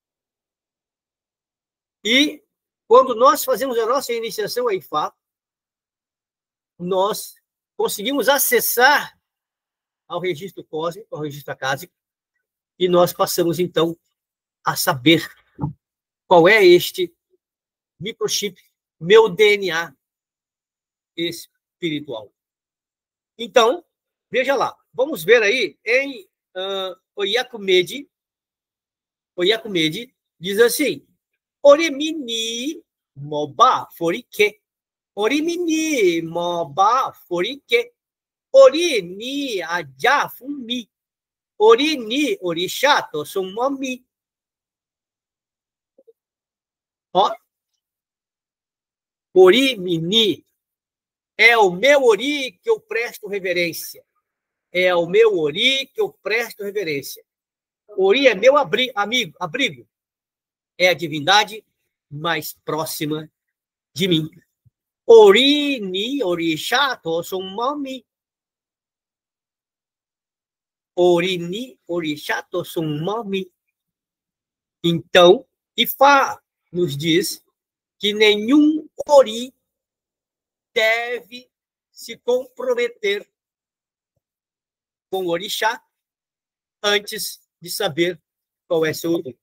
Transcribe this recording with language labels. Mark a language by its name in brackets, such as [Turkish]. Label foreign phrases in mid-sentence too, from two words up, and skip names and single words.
[Portuguese] E quando nós fazemos a nossa iniciação a Ifá, nós conseguimos acessar ao registro cósmico, ao registro acásico, e nós passamos, então, a saber qual é este microchip, meu DNA espiritual. Então, veja lá, vamos ver aí em Oyakumedi. Oyakumedi diz assim: [Yoruba] Oremini moba forike. Orimini moba forike. Ori ni aja fumi. Ori ni orishato sumomi. Ó. [Portuguese] Orimini É o meu ori que eu presto reverência. É ao meu ori que eu presto reverência. Ori é meu abrigo. É a divindade mais próxima de mim. [Yoruba] Ori ni orixá tosumami. Ori ni orixá tosumami. [Portuguese] Então, Ifá nos diz que nenhum ori deve se comprometer com o orixá antes de saber qual é seu ori.